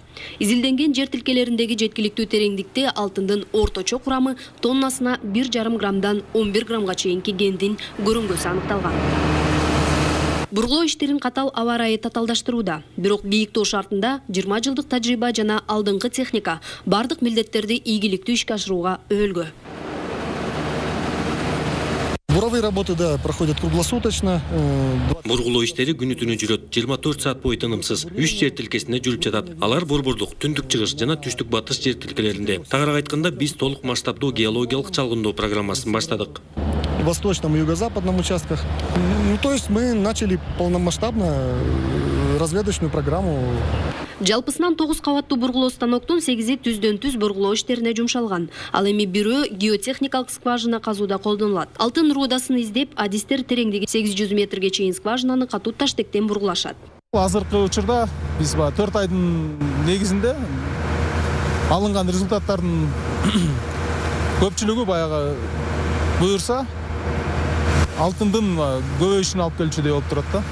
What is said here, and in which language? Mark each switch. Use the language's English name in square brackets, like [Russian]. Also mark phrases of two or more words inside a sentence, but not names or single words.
[Kyrgyz] Изилденген жер тилкелериндеги жеткиликтүү тереңдикте алтындын орточо курамы тоннасына 1,5 граммдан 11 граммга чейинки кендин көрүнгөсү аныкталган. Бурулоо иштерин катал аба ырайы таталдаштырууда. Бирок бийиктөө шартында 20 жылдык тажрыйба жана алдыңкы техника бардык милдеттерди ийгиликтүү ишке ашырууга өбөлгө. [Russian] Буровые работы, да, проходят круглосуточно. [Kyrgyz] Бургулоо иштери күнү-түнү жүрөт. 24 саат бою тынымсыз. 3 жер тилкесинде жүрүп жатат. Алар борбордук, түндүк чыгыш жана түштүк батыш жер тилкелеринде. Тагыраак айтканда, биз толук масштабдуу геологиялык чалгындоо программасын баштадык. [Russian] В восточном и юго-западном участках. То есть мы начали полномасштабно разведочную программу. [Kyrgyz] Жалпысынан 9 кабаттуу бургулоо станоктун 8-и түздөн-түз бургулоо иштерине жумшалган. Ал эми бирөө геотехникалык скважина казууда колдонулат. Алтын рудасын издеп, адистер тереңдиги 800 метрге чейин скважинаны катуу таштектен бургулашат. Азыркы учурда биз 4 айдын негизинде алынган результаттардын көпчүлүгү баягы буюрса алтындын көбөйүшүнө алып келчүдөй болуп турат да.